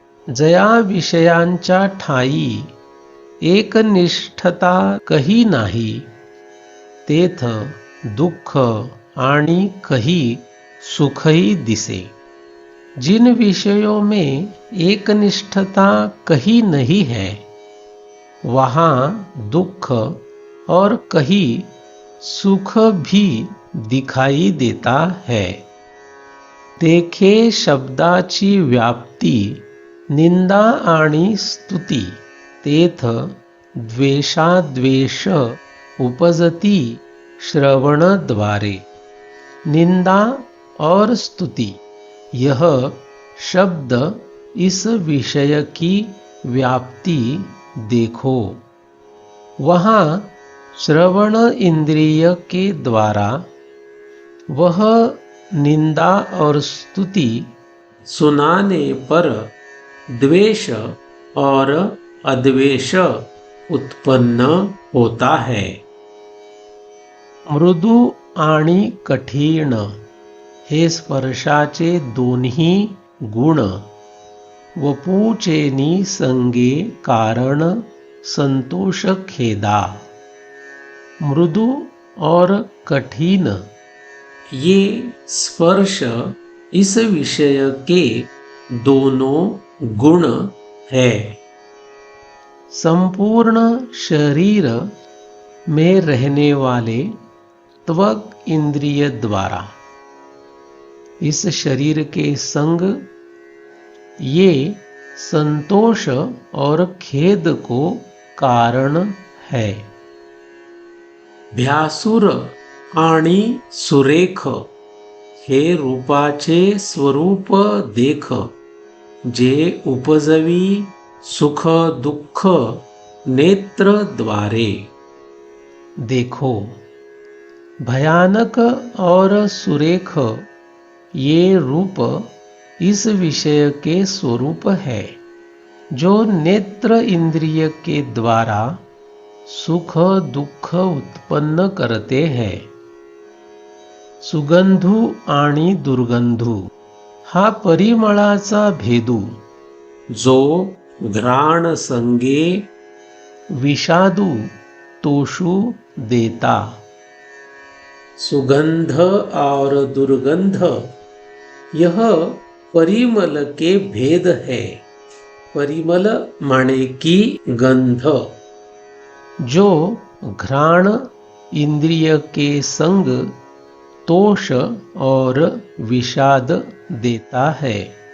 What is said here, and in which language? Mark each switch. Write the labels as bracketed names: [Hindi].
[Marathi] जया विषयांच्या ठाई एकनिष्ठता कही नाही, तेथ दुःख आणि कही सुखही दिसे। [Hindi] जिन विषयों में एकनिष्ठता कहीं नहीं है, वहाँ दुख और कहीं सुख भी दिखाई देता है। [Marathi] देखे शब्दाची व्याप्ती निंदा आणि स्तुती तेथ द्वेषाद्वेष उपजती श्रवण द्वारे। [Hindi] निंदा और स्तुति, यह शब्द इस विषय की व्याप्ति देखो। वहाँ श्रवण इंद्रिय के द्वारा वह निंदा और स्तुति सुनाने पर द्वेष और अद्वेष उत्पन्न होता है। [Marathi] मृदु आणि कठीण हे स्पर्शाचे दोन्ही गुण वपूचेनी संगे कारण संतोष खेदा। [Hindi] मृदु और कठिन ये स्पर्श इस विषय के दोनों गुण है। संपूर्ण शरीर में रहने वाले त्वक इंद्रिय द्वारा इस शरीर के संग ये संतोष और खेद को कारण है। [Marathi] भ्यासुर आणि सुरेख हे रूपाचे स्वरूप देख, जे उपजवी सुख दुःख नेत्र द्वारे। [Hindi] देखो, भयानक और सुरेख ये रूप इस विषय के स्वरूप है, जो नेत्र इंद्रिय के द्वारा सुख दुःख उत्पन्न करते हैं। [Marathi] सुगंधू आणि दुर्गंधू हा परिमळाचा भेदू, जो घ्राण संगे विषादू तोषु देता। [Hindi] सुगंध और दुर्गंध यह परिमल के भेद है। परिमल माने की गंध, जो घ्राण इंद्रिय के संग तोष और विषाद देता है।